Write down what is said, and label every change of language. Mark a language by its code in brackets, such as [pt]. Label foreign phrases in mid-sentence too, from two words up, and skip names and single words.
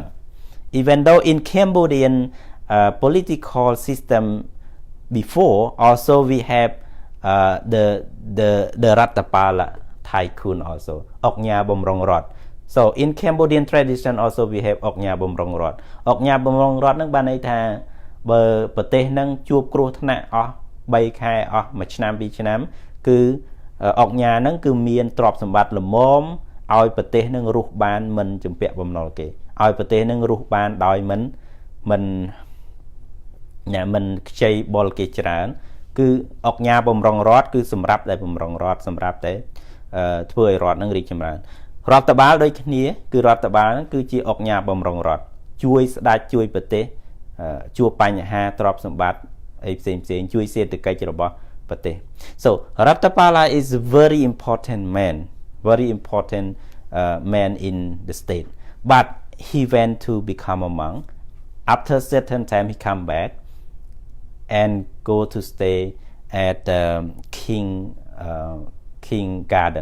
[en] Even though in Cambodian political system before, also we have the Ratapala tycoon also, Oknya Bomrong Rod. So in Cambodian tradition also we have Oknya Bomrong Rod. [km] Oknya Bomrong Rod នឹងបានន័យថាបើប្រទេសនឹងជួបគ្រោះថ្នាក់អស់3ខែអស់1ឆ្នាំ2ឆ្នាំគឺអុកញ៉ាហ្នឹងគឺមានទ្រព្យសម្បត្តិល្មមឲ្យប្រទេសនឹងរស់បានមិនជំពាក់បំណុលគេឲ្យប្រទេសនឹងរស់បានដោយ មិនខ្ចីបុលគេច្រើនគឺអុកញ៉ាបំរុងរដ្ឋគឺសម្រាប់តែបំរុងរដ្ឋសម្រាប់តែ ធ្វើឲ្យរដ្ឋនឹងរីកចម្រើនរដ្ឋបាលដូចគ្នាគឺរដ្ឋបាលហ្នឹងគឺជាអុកញ៉ាបំរុងរដ្ឋជួយស្ដេចជួយប្រទេសជួបបញ្ហាទ្រព្យសម្បត្តិអីផ្សេងជួយសេដ្ឋកិច្ចរបស់ប្រទេស [en] So Ratapala is a very important man in the state, but he went to become a monk. After certain time he come back and go to stay at the king garden.